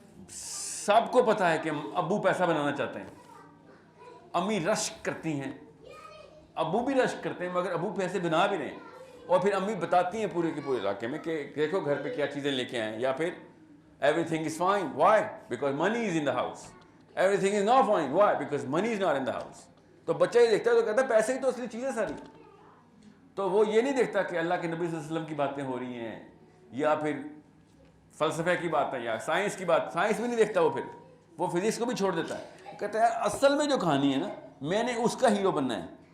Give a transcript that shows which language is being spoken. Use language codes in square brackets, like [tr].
[ur] سب کو پتا ہے کہ ابو پیسہ بنانا چاہتے ہیں، امی رشک کرتی ہیں، ابو بھی رشک کرتے ہیں، مگر ابو پیسے بنا بھی رہے ہیں. اور پھر امی بتاتی ہیں پورے کے پورے علاقے میں کہ دیکھو گھر پہ کیا چیزیں لے کے آئیں. یا پھر [en] Everything is fine, why? Because money is in the house. Everything is not fine, why? Because money is not in the house. [ur] تو بچہ یہ دیکھتا ہے تو کہتا ہے پیسے ہی تو اصلی چیزیں ساری. تو وہ یہ نہیں دیکھتا کہ اللہ کے نبی صلی اللہ علیہ وسلم کی باتیں ہو رہی ہیں، یا پھر فلسفے کی بات ہے، یا سائنس کی بات. سائنس بھی نہیں دیکھتا وہ فزکس کو بھی چھوڑ دیتا ہے. کہتا ہے اصل میں جو کہانی ہے نا، میں نے اس کا ہیرو بننا ہے.